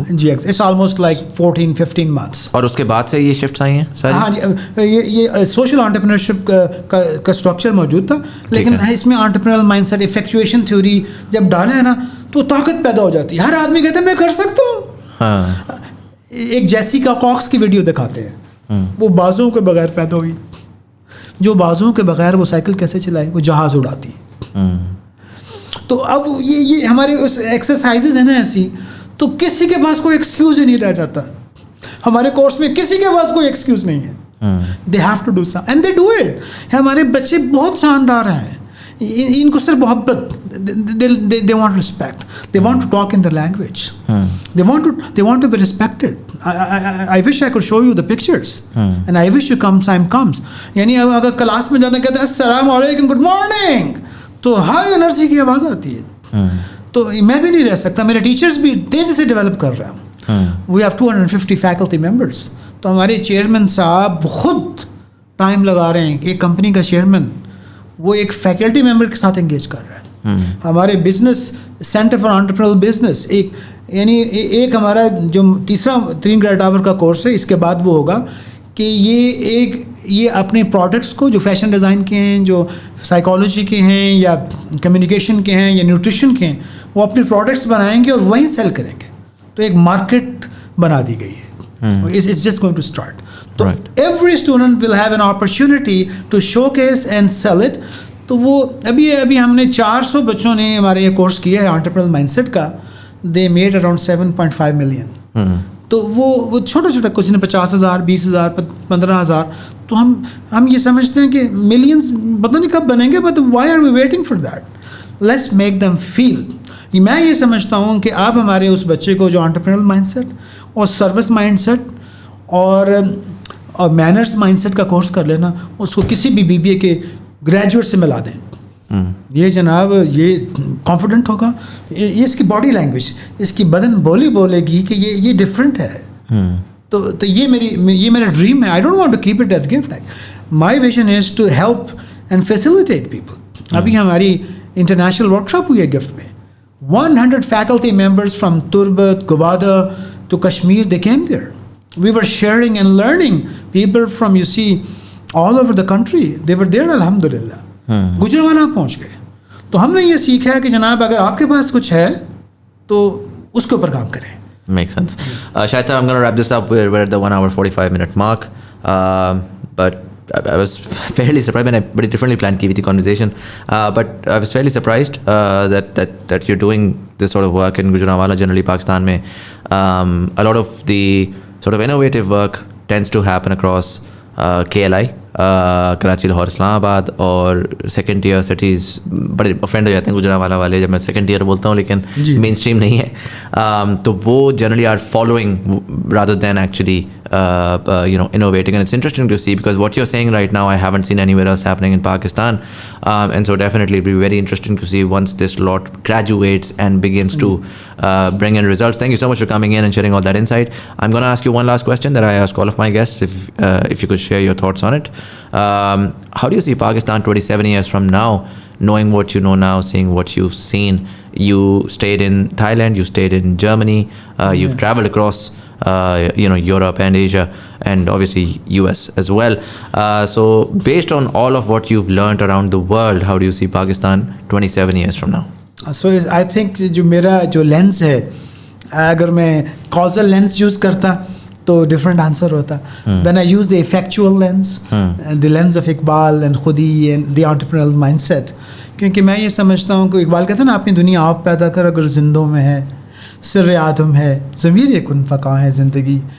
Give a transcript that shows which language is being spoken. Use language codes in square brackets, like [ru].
[en] جی, it's almost like 14-15 months. [ur] اور اس کے بعد سے یہ شفٹس آئی ہیں ساری؟ ہاں جی, یہ سوشل انٹرپرینورشپ کا اسٹرکچر موجود تھا, لیکن اس میں انٹرپرینور مائنڈ سیٹ, ایفیکچویشن تھیوری جب ڈالا ہے نا, تو طاقت پیدا ہو جاتی ہے. ہر آدمی کہتا ہے میں کر سکتا ہوں. ہاں, ایک جیسیکا کاکس کی ویڈیو دکھاتے ہیں, وہ بازوں کے بغیر پیدا ہوئی. جو بازوں کے بغیر وہ سائیکل کیسے چلائے, وہ جہاز اڑاتی ہے. تو اب یہ ہمارے اس ایکسرسائزز ہیں نا ایسی, تو کسی کے پاس کوئی ایکسکیوز ہی نہیں رہ جاتا. ہمارے کورس میں کسی کے پاس کوئی ایکسکیوز نہیں ہے. [en] They have to do some and they do it. [ur] ہمارے بچے بہت شاندار ہیں, ان کو صرف محبت, [en] They want respect, they want to talk in the language, they want to be respected. I wish I could show you the pictures, and I wish you time comes. [ur] یعنی اگر کلاس میں جاتے کہتے ہیں السلام علیکم, [en] good morning, [ur] تو high energy کی آواز آتی ہے. تو میں بھی نہیں رہ سکتا, میرے ٹیچرز بھی تیزی سے ڈیولپ کر رہے ہیں. [en] We have 250 faculty members. [ur] تو ہمارے چیئرمین صاحب خود ٹائم لگا رہے ہیں. ایک کمپنی کا چیئرمین وہ ایک فیکلٹی ممبر کے ساتھ انگیج کر رہا ہے. ہمارے business centre for entrepreneur business, یعنی ایک ہمارا جو تیسرا 3 credit hour کا کورس ہے, اس کے بعد وہ ہوگا کہ یہ اپنے پروڈکٹس کو جو فیشن ڈیزائن کے ہیں, جو سائیکالوجی کے ہیں, یا کمیونیکیشن کے ہیں, یا نیوٹریشن کے ہیں, وہ اپنے پروڈکٹس بنائیں گے اور وہیں سیل کریں گے. تو ایک مارکیٹ بنا دی گئی ہے. [en] It's just going to start. تو every student will have an opportunity to showcase and sell it. [ur] تو وہ ابھی ہم نے 400 بچوں نے ہمارے یہ کورس کیا ہے انٹرپرینور مائنڈ سیٹ کا. [en] They made around 7.5 million. [ur] تو وہ چھوٹا چھوٹا, کچھ نے 50,000, 20,000, 15,000. تو ہم یہ سمجھتے ہیں کہ ملینز پتہ نہیں کب بنیں گے, [en] But why are we waiting for that? Let's make them feel. [ur] میں یہ سمجھتا ہوں کہ آپ ہمارے اس بچے کو جو انٹرپرینور مائنڈ سیٹ اور سروس مائنڈ سیٹ اور مینرس مائنڈ سیٹ کا کورس کر لینا, اس کو کسی بھی BBA کے گریجویٹ سے ملا دیں. یہ جناب یہ کانفیڈنٹ ہوگا, یہ اس کی باڈی لینگویج, اس کی بدن بولی بولے گی کہ یہ ڈفرینٹ ہے. تو یہ میرا ڈریم ہے. [en] I don't want to keep it as gift. My vision is to help and facilitate people. [ur] ابھی ہماری انٹرنیشنل ورک شاپ ہوئی ہے گفٹ میں. [en] 100 faculty members from Turbat, Guvada to Kashmir, they came there. We were sharing and learning. People from, you see, all over the country, they were there, alhamdulillah. [ur] Gujranwala پہنچ گئے. تو ہم نے یہ سیکھا ہے کہ جناب اگر آپ کے پاس کچھ ہے تو اس کے اوپر کام کریں. [en] Makes sense. Shaista, I'm going to wrap this up. We're at the 1 hour 45 minute mark. But I was fairly surprised. I very differently planned ki the conversation. But I was fairly surprised that you're doing this sort of work in Gujranwala, generally [ur] Pakistan mein. [en] A lot of the sort of innovative work tends to happen across KLI, [ur] Karachi, Lahore, اسلام آباد, اور second tier cities بڑے offend ہو جاتے ہیں گجرانوالہ والے جب میں second tier بولتا ہوں, لیکن مین اسٹریم نہیں ہے. [en] تو وہ generally are following rather than actually innovating, and it's interesting to see because what you're saying right now I haven't seen anywhere else happening in Pakistan, and so definitely it'll be very interesting to see once this lot graduates and begins to bring in results. Thank you so much for coming in and sharing all that insight. I'm going to ask you one last question that I ask all of my guests, if you could share your thoughts on it. How do you see Pakistan 27 years from now, knowing what you know now, seeing what you've seen? You stayed in Thailand, you stayed in Germany, you've traveled across Europe and Asia, and obviously US as well. So based on all of what you've learned around the world, how do you see Pakistan 27 years from now? So I think [ur] جو میرا جو lens ہے, اگر میں [en] causal lens use [ur] کرتا تو different answer ہوتا. [en] when I use the effectual lens, the lens of Iqbal and خودی and the entrepreneurial mindset, [ur] کیونکہ میں یہ سمجھتا ہوں کہ اقبال کہتا ہے نا, اپنی دنیا آپ پیدا کر اگر زندوں میں ہے, سر آدم ہے ضمیر کن فقاں ہے زندگی.